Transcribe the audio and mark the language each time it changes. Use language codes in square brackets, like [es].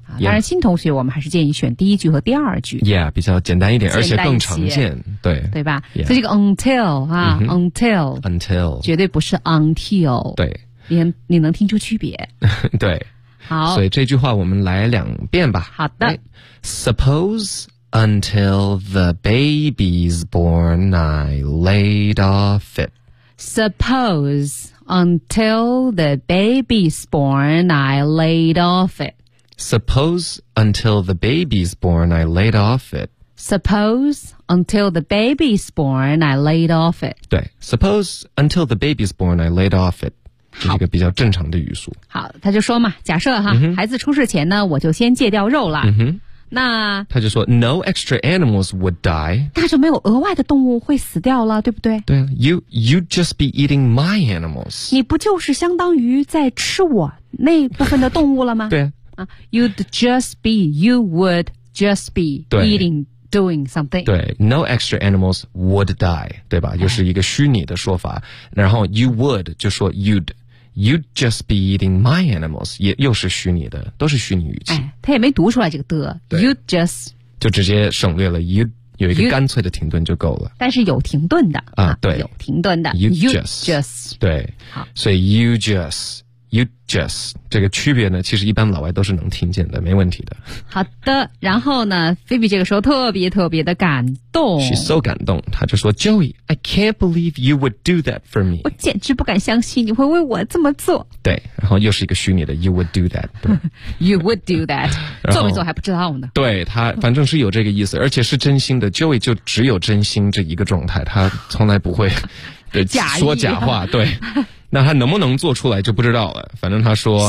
[zh] 当然新同学我们还是建议选第一句和第二句。 Yeah， 比较简单一点，而且更常见。对。对吧、yeah. 所以这个 until 啊、mm-hmm. until。 [en] until。 [zh] 绝对不是 until。对。你能听出区别。对。好。所以这句话我们来两遍吧。好的。Right. [en] Suppose until the baby's born, I laid off it. Suppose Until the baby's born, I laid off it. Suppose until the baby's born, I laid off it. Suppose until the baby's born, I laid off it. 对 ,suppose until the baby's born, I laid off it. [zh] 这是一个比较正常的语速。好他就说嘛假设哈、 mm-hmm. 孩子出世前呢我就先戒掉肉了。嗯、mm-hmm. 那他就说 [en] No extra animals would die [zh] 那就没有额外的动物会死掉了对不对对 [en] You'd just be eating my animals [zh] 你不就是相当于在吃我那部分的动物了吗对、 [en] You would just be eating doing something [zh] 对 [en] No extra animals would die [zh] 对吧就是一个虚拟的说法、哎、然后 you would 就说 [en] You'd just be eating my animals [zh] 也又是虚拟的都是虚拟语气、哎、他也没读出来这个的 You'd just 就直接省略了 You'd 有一个干脆的停顿就够了但是有停顿的啊，对有停顿的 [en] You'd just 对 [zh] 好所以 You'd just 这个区别呢其实一般老外都是能听见的没问题的好的然后呢 Phoebe 这个时候特别特别的感动 [en] She's so [zh] 感动她就说 [en] Joey I can't believe you would do that for me [zh] 我简直不敢相信你会为我这么做对然后又是一个虚拟的 [en] You would do that You would do that [zh] 做没做还不知道呢对她反正是有这个意思而且是真心的 Joey 就只有真心这一个状态她从来不会假说假话对那他能不能做出来就不知道了反正他说